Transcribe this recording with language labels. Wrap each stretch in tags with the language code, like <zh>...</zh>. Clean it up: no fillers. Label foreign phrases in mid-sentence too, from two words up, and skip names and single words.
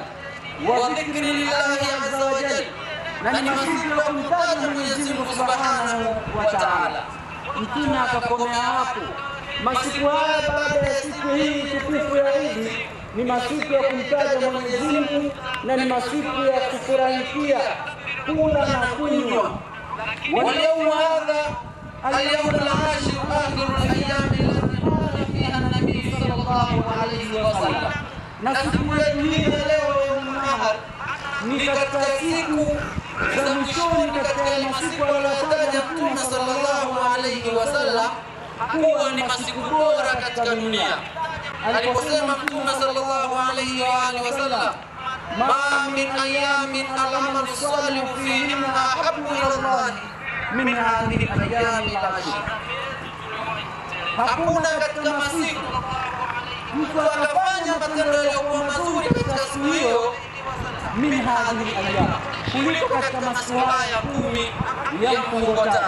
<ar>وذكر لله عز وجل,</ar> <sw>na ni masiku ya kumtaja Mwenyezi Mungu</sw> <ar>سبحانه وتعالى.</ar> <sw>Mtume akakomea hapo. Masiku haya baada ya siku hii tukufu ya Eid ni masiku ya kumtaja Mwenyezi Mungu na ni masiku ya kufurahikia kula na kunywa.</sw> <ar>ويوم هذا اليوم العاشر آخر الأيام التي قال فيها النبي صلى الله عليه وسلم,</ar> <sw>na siku yetu hii leo</sw> <ar>يوم نحر</ar> <sw>ni katika siku za mwishoni katika masiku aliyotaja Mtume</sw> <ar>صلى الله عليه وسلم</ar> <sw>kuwa ni masiku bora katika dunia. Aliposema Mtume</sw> <ar>صلى الله عليه وآله وسلم, ما من أيام العمل الصالح فيهن أحب إلى الله من هذه الأيام العشر,</ar> <sw>hakuna katika masiku mtu akafanya matendo yaliyokuwa mazuri katika siku hiyo</sw> <ar>من هذه الأيام,</ar> <sw>kuliko katika masiku haya 10 ya mfungo 3.</sw>